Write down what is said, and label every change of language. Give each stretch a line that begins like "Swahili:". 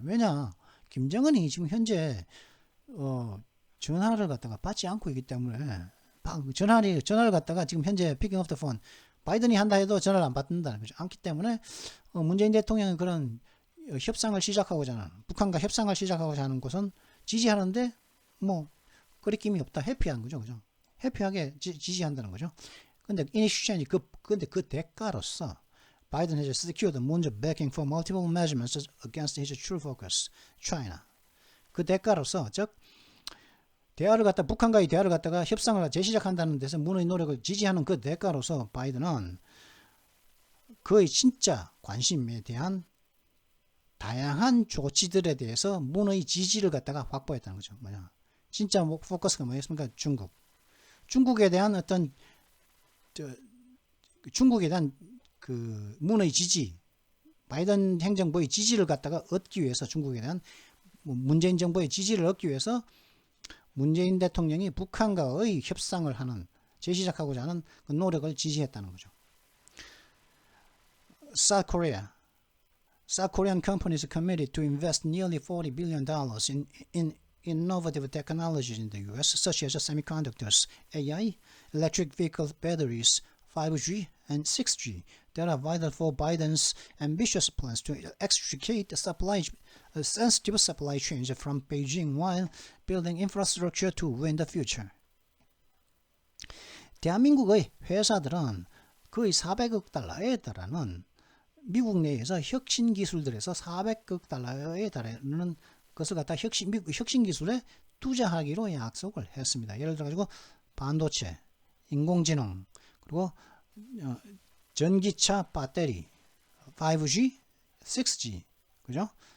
Korean: 왜냐 김정은이 지금 현재 전화를 갖다가 받지 않고 있기 때문에 전화를 갖다가 지금 현재
English: picking up the phone
Korean: 바이든이 한다 해도 전화를 안 받는다는 거죠. 않기 때문에 문재인 대통령이 그런 협상을 시작하고자 하는 북한과 협상을 시작하고자 하는 것은 지지하는데 뭐 거리낌이 없다. 해피한 거죠. 그죠? 해피하게 지지한다는 거죠. 근데 인식션이 근데 그 대가로서
English: Biden has secured Moon's backing for multiple measurements against his true focus, China.
Korean: 그 대가로서 즉 북한과의 대화를 갖다가 협상을 재시작한다는 데서 문의 노력을 지지하는 그 대가로서 바이든은 그의 진짜 관심에 대한 다양한 조치들에 대해서 문의 지지를 갖다가 확보했다는 거죠. 뭐냐? 진짜 포커스가 뭐였습니까? 중국에 대한 어떤 중국에 대한 그 문의 지지, 바이든 행정부의 지지를 갖다가 얻기 위해서 중국에 대한 문재인 정부의 지지를 얻기 위해서 문재인 대통령이 북한과의 협상을 하는 재시작하고자 하는 그 노력을 지지했다는 거죠.
English: South Korean companies committed to invest nearly $40 billion in innovative technologies in the U.S., such as semiconductors, AI, electric vehicle batteries, 5G, and 6G, that are vital for Biden's ambitious plans to extricate sensitive supply chains from Beijing while building infrastructure to win the future.
Korean: 대한민국의 회사들은 거의 400억 달러에 달하는 미국 내에서 혁신 기술들에서 400억 달러에 달하는 것을 갖다 미국 혁신 기술에 투자하기로 약속을 했습니다. 예를 들어 반도체, 인공지능, 그리고 전기차 배터리, 5G, 6G, 그죠?